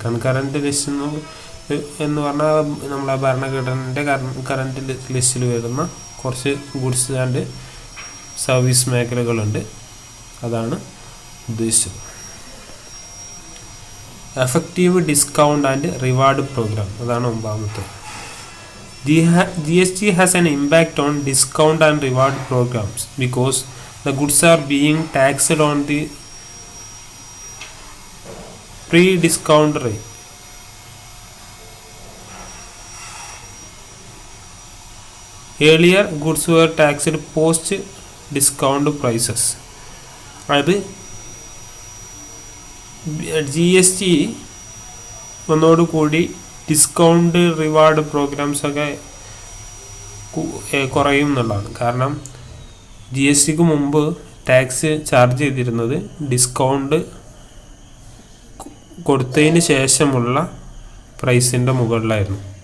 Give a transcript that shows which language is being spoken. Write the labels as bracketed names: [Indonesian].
[Malayalam] Concurrent list എന്ന് പറഞ്ഞാൽ നമ്മളെ ഭരണഘടനയുടെ കറൻറ്റ് ലിസ്റ്റിൽ വരുന്ന കുറച്ച് ഗുഡ്സ് ആൻഡ് സർവീസ് മേഖലകളുണ്ട്. അതാണ് ഉദ്ദേശിച്ചത്. [English] effective discount and reward programme, [Malayalam] അതാണ് ഒമ്പതാമത്തെ. [English] GST has an impact on discount and reward programs because the goods are being taxed on the pre-discount rate. Earlier, goods were taxed post-discount prices. [Malayalam] അത് GST വന്നതോടുകൂടി discount reward പ്രോഗ്രാംസൊക്കെ കുറയും എന്നുള്ളതാണ്. കാരണം GSTക്ക് മുമ്പ് tax charge ചെയ്തിരുന്നത് discount കൊടുത്തതിന് ശേഷമുള്ള പ്രൈസിൻ്റെ മുകളിലായിരുന്നു.